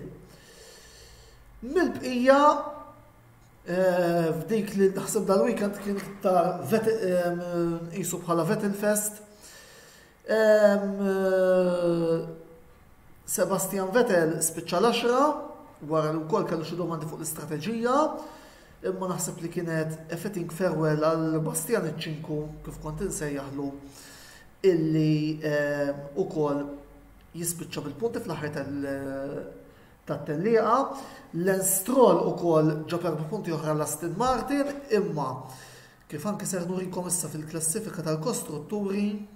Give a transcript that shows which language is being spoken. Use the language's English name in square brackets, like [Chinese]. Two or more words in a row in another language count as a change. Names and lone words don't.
[Maltese] Mill-bqija f'dik li naħseb dal-weekend kien iktar qisu bħala Vettel Fest. Sebastian Vettel spiċċa l-10 wara li wkoll kellu xi domandi fuq l-istrateġija, imma naħseb li kienet [English] a fitting farewell [Maltese] għal Bastian Iċċinku kif kont insejjaħlu illi ukoll jispiċċa bil-punti fl-aħħar tat-tellieqa. Lance Stroll ukoll ġab 4 punti oħra l-Aston Martin, imma kif anke ser nurikom issa fil-klassifika tal-kostrutturi